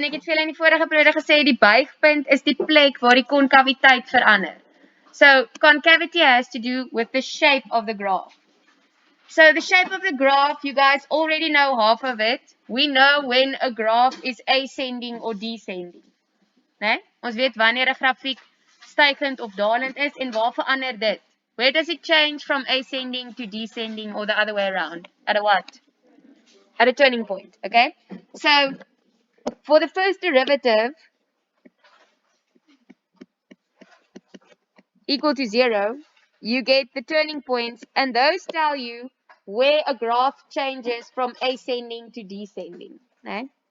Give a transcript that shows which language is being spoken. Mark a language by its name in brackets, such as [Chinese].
[Afrikaans] Ek het vir julle in die vorige periode gesê die buigpunt is die plek waar die konkawiteit verander. [English] So concavity has to do with the shape of the graph. So the shape of the graph, you guys already know half of it. We know when a graph is ascending or descending. [Afrikaans] Nee? Ons weet wanneer 'n grafiek stygend of dalend is en waar verander dit? [English] Where does it change from ascending to descending or the other way around? At a what? At a turning point, okay? So for the first derivative equal to 0, you get the turning points, and those tell you where a graph changes from ascending to descending. Right?